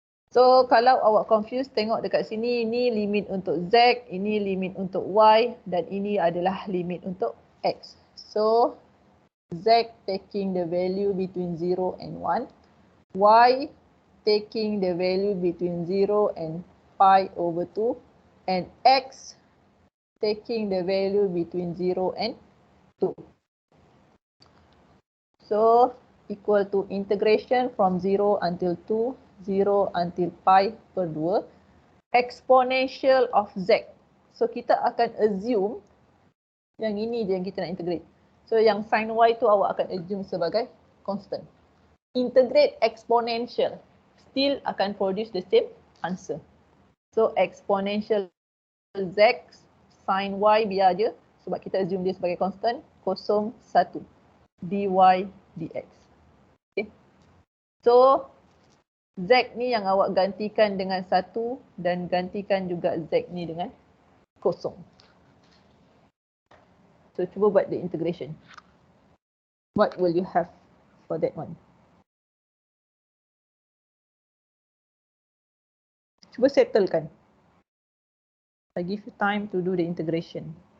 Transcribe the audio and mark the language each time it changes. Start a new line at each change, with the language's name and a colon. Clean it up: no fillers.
Malay: So kalau awak confused, tengok dekat sini, ini limit untuk z, ini limit untuk y, dan ini adalah limit untuk x.
English: So z taking the value between 0 and 1, y taking the value between 0 and pi over 2, and x taking the value between 0 and 2. So equal to integration from 0 until 2, 0 until pi per 2, exponential of z. So
Malay: kita akan assume yang ini je yang kita nak
English: integrate.
Malay: So yang sin y tu awak akan assume sebagai constant. Integrate exponential, still akan
English: produce the same answer.
Malay: So exponential z sin y biar je sebab kita assume dia sebagai constant, 0, 1 dy dx. Okay. So z ni yang awak gantikan dengan 1 dan gantikan juga z ni dengan 0. So cuba buat the integration.
English: What will you have for that one?
Malay: Cuba settlekan.
English: I give you time to do the integration.